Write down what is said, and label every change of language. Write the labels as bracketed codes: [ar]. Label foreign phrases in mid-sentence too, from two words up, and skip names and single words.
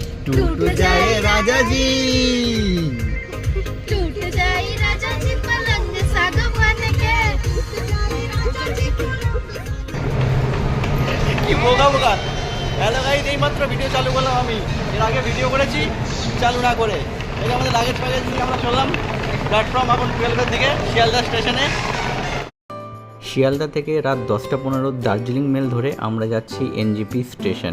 [bho] टूट जाए राजा जी टूट जाए राजा जी पलंग सागवान के [bn] কি বোকা বোকা। হ্যালো গাইস, এই মাত্র ভিডিও চালু করলাম আমি। এর আগে ভিডিও করেছি চালু না করে। এই যে আমাদের লাগেজ প্যাকেজ নিয়ে আমরা চললাম প্ল্যাটফর্ম এখন 12 থেকে শিয়ালদা স্টেশনে। শিয়ালদা থেকে রাত 10:15 দার্জিলিং মেল ধরে আমরা যাচ্ছি এনজিপি স্টেশন।